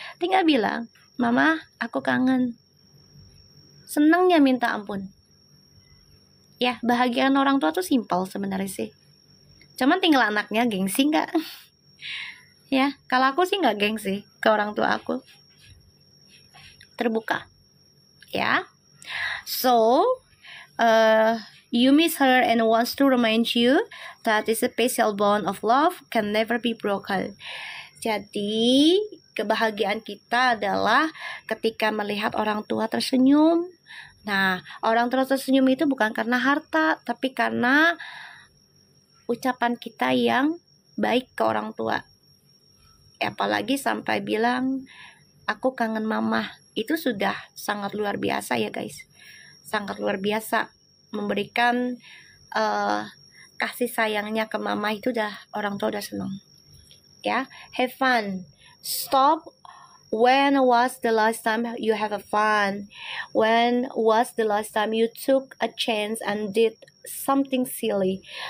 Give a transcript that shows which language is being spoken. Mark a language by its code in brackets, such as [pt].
[id] Tinggal bilang, Mama, aku kangen. Senengnya minta ampun. Ya, bahagian orang tua tuh simpel sebenarnya sih. Cuman tinggal anaknya gengsi gak? Ya, kalau aku sih gak gengsi ke orang tua aku. Terbuka. Ya. [en] So, you miss her and wants to remind you that this special bond of love can never be broken. [id] Jadi, kebahagiaan kita adalah ketika melihat orang tua tersenyum. Nah, orang tua tersenyum itu bukan karena harta, tapi karena ucapan kita yang baik ke orang tua. Apalagi sampai bilang, aku kangen Mama. Itu sudah sangat luar biasa ya guys. Sangat luar biasa. Memberikan kasih sayangnya ke Mama itu orang tua udah senang. [en] Ya, have fun. Stop. When was the last time you have a fun? When was the last time you took a chance and did something silly?